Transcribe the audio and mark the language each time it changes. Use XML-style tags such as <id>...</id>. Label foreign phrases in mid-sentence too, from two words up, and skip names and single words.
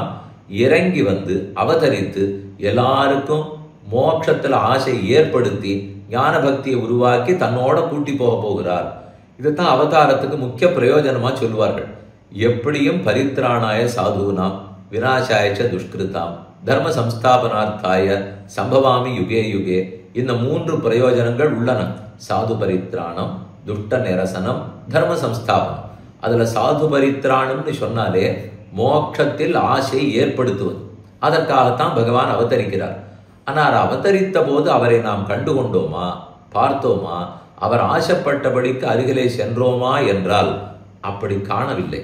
<ta>இறங்கி வந்து அவதரித்து எல்லாருக்கும் மோட்சத்தில் ஆசை ஏற்படுத்தி ஞான பக்தியை உருவாக்கி தன்னோட கூட்டி போக போகிறார். இதுதான் அவதாரத்துக்கு முக்கிய பிரயோஜனமா சொல்லுவார்கள்.</ta> <sa>எப்படியும் परित्राणाय साधूनाम् विनाशाय च दुष्कृताम् धर्म संस्थापनार्थाय सम्भवामि युगे युगे.</sa> <ta>இந்த 3 பிரயோஜனங்கள் உள்ளன. சாது பரித்ராணம், துஷ்ட நிரசனம், தர்ம சம்ஸ்தாபனம். அதுல சாது பரித்ராணம்னு சொன்னாலே மோட்சத்தில் ஆசை ஏற்படுத்துவது. அதற்காகத்தான் பகவான் அவதரிக்கிறார். ஆனால் அவதரித்த போது அவரை நாம் கண்டுகொண்டோமா, பார்த்தோமா, அவர் ஆசைப்பட்டபடிக்கு அருகிலே சென்றோமா என்றால் அப்படி காணவில்லை.</ta>